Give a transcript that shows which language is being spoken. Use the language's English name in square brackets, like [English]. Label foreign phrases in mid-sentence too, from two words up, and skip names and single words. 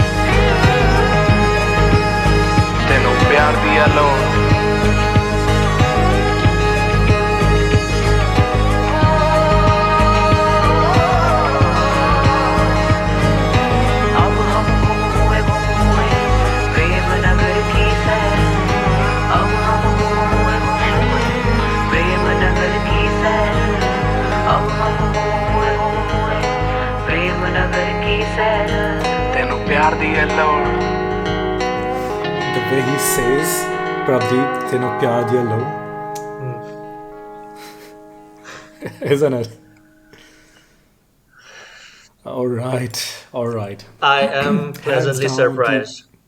[Punjabi] ਤੈਨੂੰ ਪਿਆਰ ਦੀ ਹੈ ਲੋ [Hindi] अब हम हुए प्रेम नगर की सैर अब हम हुए प्रेम नगर की सैर अब हम हुए प्रेम नगर की सैर [Punjabi] ਤੈਨੂੰ ਪਿਆਰ ਦੀ ਹੈ ਲੋੜ [English] The way he says, Prabh Deep, [Punjabi] ਤੈਨੂੰ ਪਿਆਰ ਦੀਆ ਲੋ. [English] Isn't it? All right. I am pleasantly down, surprised.